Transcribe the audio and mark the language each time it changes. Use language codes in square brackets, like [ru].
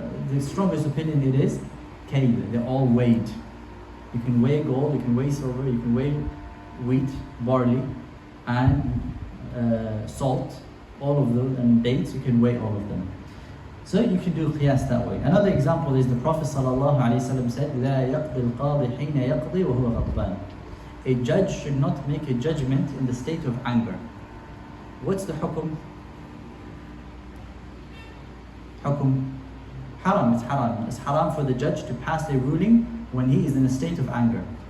[en] The strongest opinion it is kayl, they're all weighed. You can weigh gold, you can weigh silver, you can weigh wheat, barley, and salt, all of those, and dates, you can weigh all of them. So you can do qiyas that way. Another example is the Prophet ﷺ said, [ar] لا يقضي القاضي حين يقضي وهو غضبان. [en] A judge should not make a judgment in the state of anger. What's the hukum? Hukum haram, it's haram. It's haram for the judge to pass a ruling when he is in a state of anger.